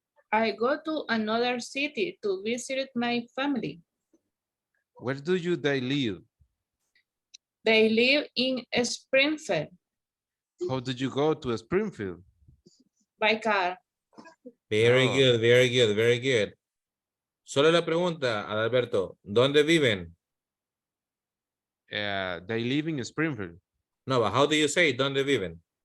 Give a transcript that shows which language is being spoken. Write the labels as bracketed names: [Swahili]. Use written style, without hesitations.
[English] I go to another city to visit my family. Where do they live? They live in Springfield How did you go to Springfield? by car. Very Oh. good, very good, very good. [Spanish] Solo la pregunta, Adalberto, ¿dónde viven? [English] They live in Springfield. No, but how do you say [Spanish] ¿dónde viven?